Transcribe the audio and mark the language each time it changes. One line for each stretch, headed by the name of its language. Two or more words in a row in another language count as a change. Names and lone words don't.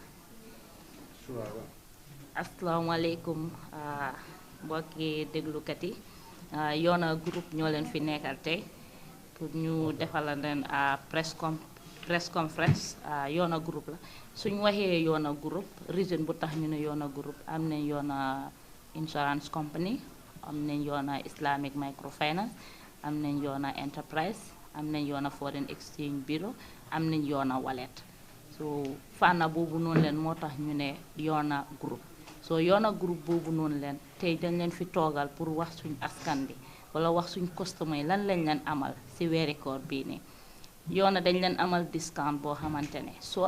Wolof: assalamu alaikum mbokki déglukat yi Yona groupe ñoo leen fi nekkal tey pour ñu defal leen
English: press conference
Wolof: Yona groupe la suñ waxee Yona groupe reason bu tax ñu ne Yona groupe am nañ Yona insurance company am nañ Yona Islamic microfinance am nañ Yona enterprise am nañ Yona foreign exchange bureau am nañ Yona wallet so fànna boobu noonu leen moo tax ñu ne Yona groupe so Yona groupe boobu noonu leen tey dañ leen fi toogal pour wax suñ askan bi wala wax suñ customer yi lan lañ leen amal si weeri koor bii nii Yona dañ leen amal discount boo xamante ne soo